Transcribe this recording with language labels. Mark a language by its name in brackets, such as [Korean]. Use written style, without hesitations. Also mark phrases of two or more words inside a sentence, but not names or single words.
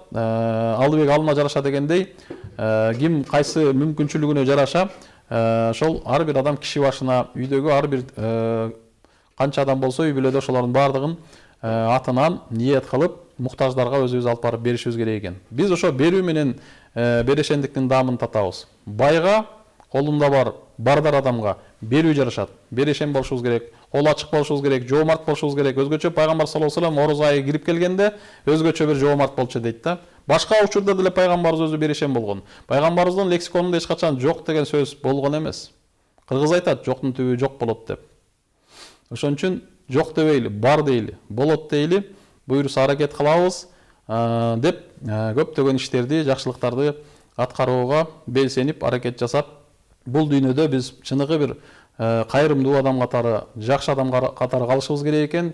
[Kyrgyz] Алыбек алына жараша дегендей, ким кайсы мүмкүнчүлүгүнө жараша ошол ар бир адам киши башына үйдөгү ар бир канча адам болсо үй бүлөдө ошолордун баардыгын атынан ниет кылып муктаждарга өзүбүз алып барып беришибиз керек экен. Биз ошо берүү менен берешендиктин даамын татабыз. Байга колунда бар бардар адамга берүү жарашат. Берешен болушубуз керек, кол ачык болушубуз керек, жоомарт болушубуз керек. Өзгөчө пайгамбар [Arabic] صلى الله عليه وسلم [Kyrgyz] оруз айы кирип келгенде өзгөчө бир жоомарт болчу дейт да. Башка учурда деле пайгамбарыбыз өзү берешен болгон. Пайгамбарыбыздын лексиконунда эч качан жок деген сөз болгон эмес. Кыргыз айтат, жоктун түбү жок болот деп. Ошон үчүн жок дебейли, бар дейли, болот дейли, буйруса аракет кылабыз деп көптөгөн иштерди, жакшылыктарды аткарууга белсенип аракет жасап, бул дүйнөдө биз чыныгы бир кайрымдуу адам катары, жакшы адам катары калышыбыз керек экен.